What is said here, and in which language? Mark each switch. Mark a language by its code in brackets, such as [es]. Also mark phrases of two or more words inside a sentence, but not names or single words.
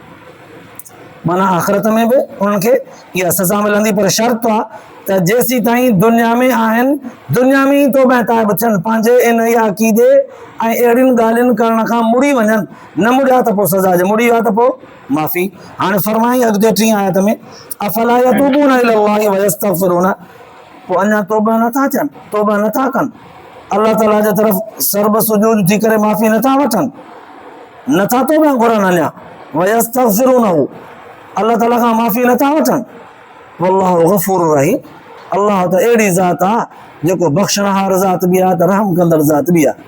[sd] माना आख़िरत में बि उन्हनि खे इहा सज़ा मिलंदी, पर शर्त आहे त जेसीं ताईं दुनिया में आहिनि, दुनिया में ई तौबा ताइब थियनि, पंहिंजे इन इहा अक़ीदे ऐं अहिड़ियुनि ॻाल्हियुनि करण खां मुड़ी वञनि, न मुड़िया त पोइ सज़ा जे, मुड़ी विया त पोइ माफ़ी। हाणे फरमाई अॻिते 3 आयत में [ar] أفلا يتوبون إلى الله ويستغفرون, [sd] पोइ अञा तौबा नथा थियनि, तौबा नथा कनि, अल्लाह ताला जे तरफ़ सर्ब सुजूद थी करे माफ़ी नथा वठनि, नथा तौबा घुरनि अञा, [ar] ويستغفرونه, [sd] अल्लाह ताला खां माफ़ी नथा वठनि, [ar] والله غفور رحيم, [sd] अल्लाह त अहिड़ी ज़ात आहे जेको बख़्शणहार ज़ात बि आहे त रहम कंदड़ ज़ात बि आहे।